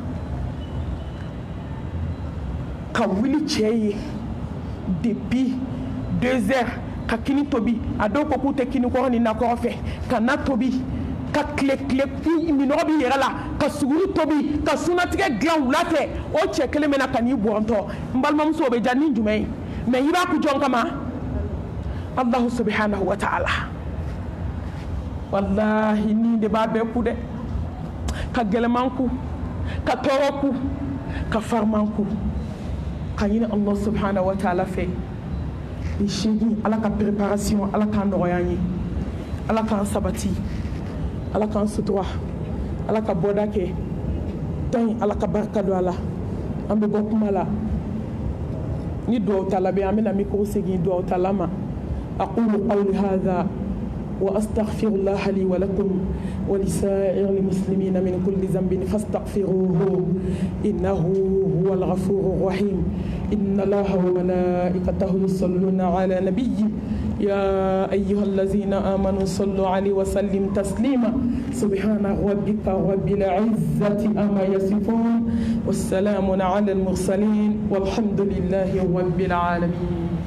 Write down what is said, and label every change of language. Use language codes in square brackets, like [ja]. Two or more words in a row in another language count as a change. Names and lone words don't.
[bm] ka wuli cɛ ye [fr] depuis 2 heures [bm] ka kini tobi a dɔw ko k'u tɛ kini kɔrɔ ni nakɔrɔ fɛ ka na tobi ka tile minɔgɔ b'i yɛrɛ la ka suguri tobi ka sunatigɛ dilan wula fɛ o cɛ kelen bɛ na ka n'i bɔntɔ n balimamuso o bɛ diya ni jumɛn ye mais i b'a ku jɔn kama [ar] الله سبحانه وتعالى [bm] wallahi ni de b'a bɛɛ ku dɛ ka gɛlɛman ku ka tɔɔrɔ ku ka fariman ku ka ɲini [ar] الله سبحانه وتعالى [bm] fɛ ni sini ala ka préparation ala k'an nɔgɔya an ye ala k'an sabati ala k'an sutura ala ka bɔda kɛ tan ala ka barika don a la an bɛ bɔ kuma la ni duwawu ta labɛn an bɛna micro segin duwawu ta la [ar] ما أقول قولي هذا وأستغفر الله لي ولكم ولسائر المسلمين من كل ذنب فاستغفروه إنه هو الغفور الرحيم إن الله وملائكته يصلون على نبي يا أيها الذين آمنوا صلوا عليه وسلم تسليما سبحان ربك رب العزة أما يصفون والسلام على المرسلين والحمد لله رب العالمين.